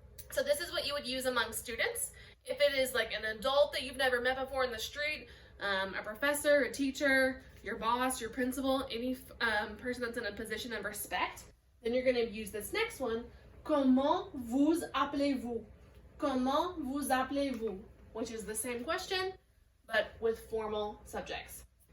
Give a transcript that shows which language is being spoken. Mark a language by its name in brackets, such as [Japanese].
[English] So this is what you would use among students. If it is like an adult that you've never met before in the street, a professor, a teacher, your boss, your principal, any person that's in a position of respect, then you're going to use this next one. [French] Comment vous appelez-vous? Comment vous appelez-vous? [English] Which is the same question, but with formal subjects.